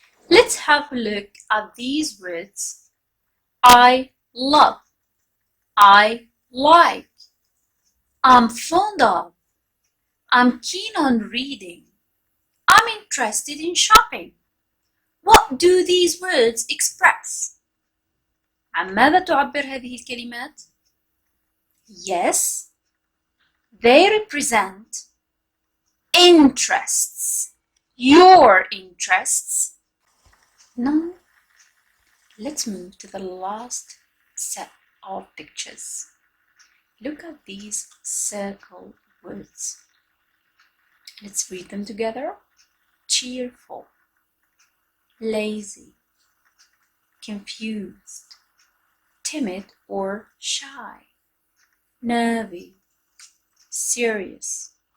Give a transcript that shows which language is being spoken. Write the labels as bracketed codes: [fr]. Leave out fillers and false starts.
[en] Let's have a look at these words. I love. I like. I'm fond of. I'm keen on reading. I'm interested in shopping. What do these words express? [ar] عن ماذا تعبر هذه الكلمات؟ [en] Yes, they represent interests. Your interests. Now, let's move to the last set of pictures. Look at these circle words. Let's read them together. Cheerful, lazy, confused, timid or shy, nervy, serious.